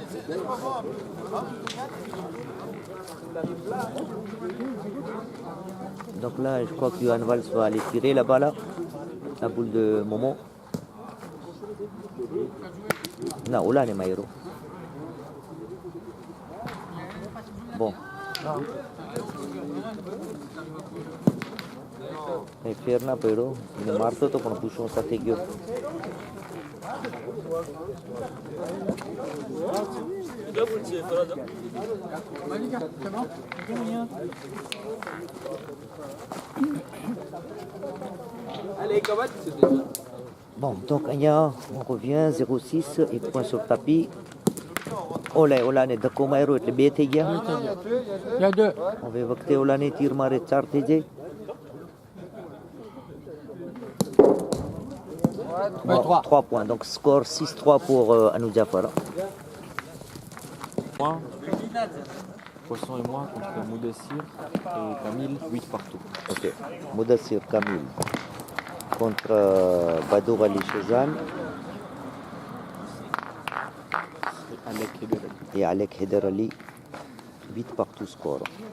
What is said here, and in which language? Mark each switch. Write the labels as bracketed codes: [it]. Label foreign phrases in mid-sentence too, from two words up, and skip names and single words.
[fr] Donc là, je crois que Yohan Valls va aller tirer là-bas, là, la boule de Momo. Non, Olan est Maïro. Bon. [gu] એ ફેર ના પડ્યો, એને મારતો તો પણ પૂછો સાથે ગયો. [fr] Bon, donc અહીંયા on revient 0-6 et point sur le tapis. [gu] ઓલાને ધક્કો માર્યો એટલે 2 થઈ ગયા. [fr] Il y a deux. [gu] હવે વખતે ઓલાને તીર મારે 4 થઈ જાય. [fr] Bon, 3 points, donc score 6-3 pour Anou Jafar. Poisson et moi contre Moudassir et Camille, 8 partout. Ok, Moudassir Kamil contre Badour Ali Chezan et Alek Heder Ali, 8 partout score.